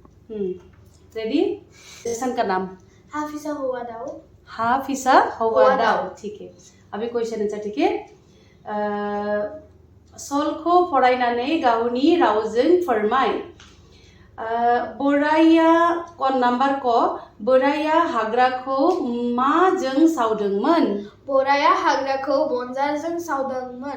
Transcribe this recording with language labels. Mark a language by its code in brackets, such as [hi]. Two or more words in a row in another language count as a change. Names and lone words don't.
[hi] रेडी? लेसन का नाम [brx] हाफिजा हौवा दाउ। हाफिजा हौवा दाउ। [hi] ठीक है। अभी क्वेश्चन आंसर ठीक है। [brx] सलखौ फरायनानै गावनि रावजों फोरमाय। बोराया नम्बर क बोराया हाग्राखौ माजों सावदोंमोन? बोराया हाग्राखौ बनजारजों सावदोंमोन।